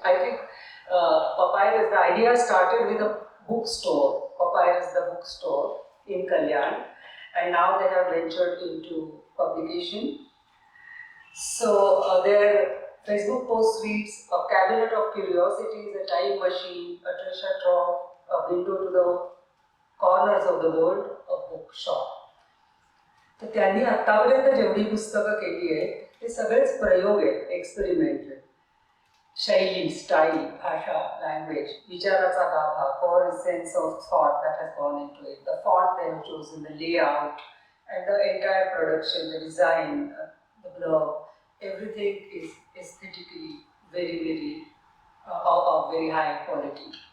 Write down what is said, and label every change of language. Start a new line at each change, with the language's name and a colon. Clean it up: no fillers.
English: I think papyrus, the idea started with a bookstore, Papyrus the bookstore in Kalyan, and now they have ventured into publication. So their Facebook post reads, "A cabinet of curiosities, a time machine, a treasure trove, a window to the corners of the world, a bookshop."
Marathi: तर त्यांनी आतापर्यंत जेवढी पुस्तकं केली आहेत ते सगळेच प्रयोग आहेत, एक्सपेरिमेंट. शैली, स्टाईल, भाषा, लँग्वेज, विचाराचा गाभा,
English: core essence of thought that has gone into it, the font they have chosen, the layout, and the entire production, the design, the blog, everything is aesthetically very, very of very high quality.